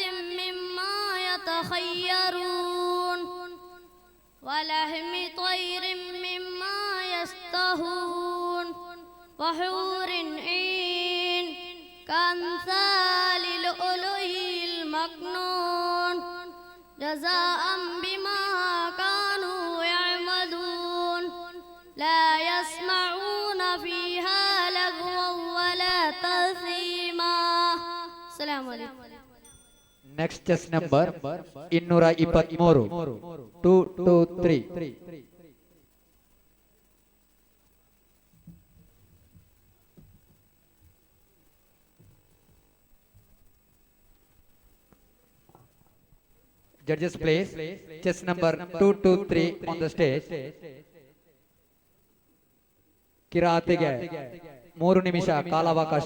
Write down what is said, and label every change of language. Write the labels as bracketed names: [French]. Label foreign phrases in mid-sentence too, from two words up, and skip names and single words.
[Arabic] مما يتخيرون ولحم طير مما يشتهون وحور عين كأمثال لؤلؤ المكنون جزاء بما كانوا يعملون لا يسمعون فيها لغوا ولا تأثيما. السلام عليكم. [English] next chest number 223 223. Judges please, chess number 223 on the stage. [Kannada] ಕಿರಾತಿಗೆ 3 ನಿಮಿಷ ಕಾಲಾವಕಾಶ.